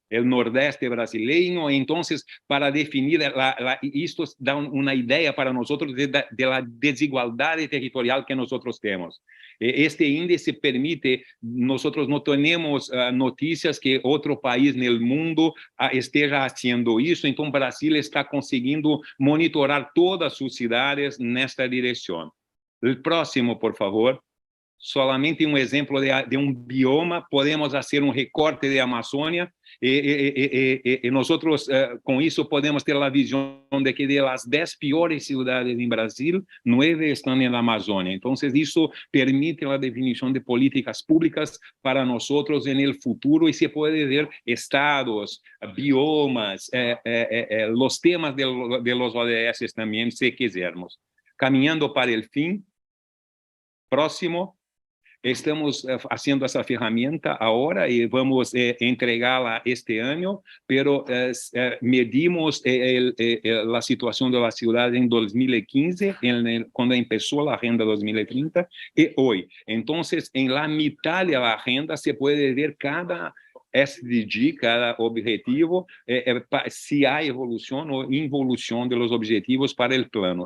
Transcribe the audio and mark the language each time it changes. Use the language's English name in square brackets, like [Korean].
[Spanish] el nordeste brasileño. Entonces, para definir, esto da una idea para nosotros de la desigualdad territorial que nosotros tenemos. Este índice permite, nosotros no tenemos noticias que otro país en el mundo esté haciendo eso, entonces Brasil está consiguiendo monitorar todas sus ciudades en esta dirección. El próximo, por favor. [Portuguese] Solamente um exemplo de um bioma, podemos fazer um recorte de Amazônia e nós, com isso, podemos ter a visão de que [Spanish] de las [Portuguese] 10 piores cidades em Brasil, 9 estão na Amazônia. Então, isso permite a definição de políticas públicas para nós no futuro e se pode ver estados, biomas, os temas [Spanish] de los [Portuguese] ODS também, se quisermos. Caminhando para o fim, próximo. [Spanish] Estamos haciendo esa herramienta ahora y vamos a entregarla este año, pero medimos la situación de la ciudad en 2015, cuando empezó la Agenda 2030, y hoy. Entonces, en la mitad de la agenda se puede ver cada SDG, cada objetivo, si hay evolución o involución de los objetivos para el plano.